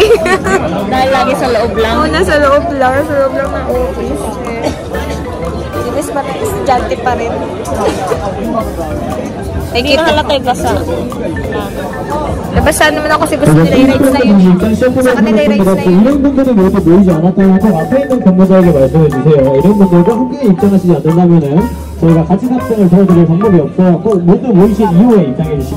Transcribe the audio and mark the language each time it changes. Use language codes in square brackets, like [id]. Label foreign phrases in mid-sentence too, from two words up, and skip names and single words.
[tl] Dahil lagi sa loob lang. Oo, nasa loob lang. Sa loob lang ng office. Si Miss pa rin. Estudyante pa rin. Hindi ka halata yung basa. Nabasa naman ako kasi gusto nila i-rides na yun. Sa kanila i-rides na yun. [ko] 이런 분들이 모두 모이지 않았다면 꼭 앞에 있는 근무자에게 말씀해 주세요. 이런 분들과 함께 입장하시지 않는다면은 저희가 같이 탑승을 도와드릴 방법이 없어요. 꼭 모두 모이신 이후에 입장해 주시다.